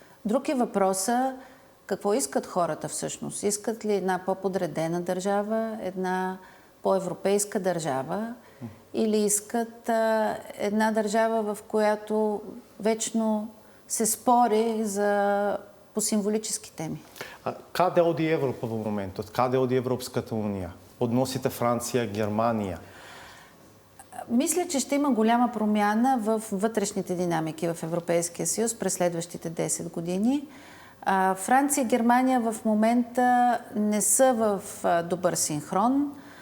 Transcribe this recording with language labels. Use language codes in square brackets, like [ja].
[bg] Друг е въпросът какво искат хората всъщност. Искат ли една по-подредена държава, една по-европейска държава, или искат една държава, в която вечно се спори по символически теми. [mk] Каде оди Европа во моментот? Каде оди Европската унија? Односите Франција, Германија? [bg] Мисля, че ще има голяма промяна в вътрешните динамики в Европейския съюз през следващите 10 години. Франция и Германия в момента не са в добър синхрон.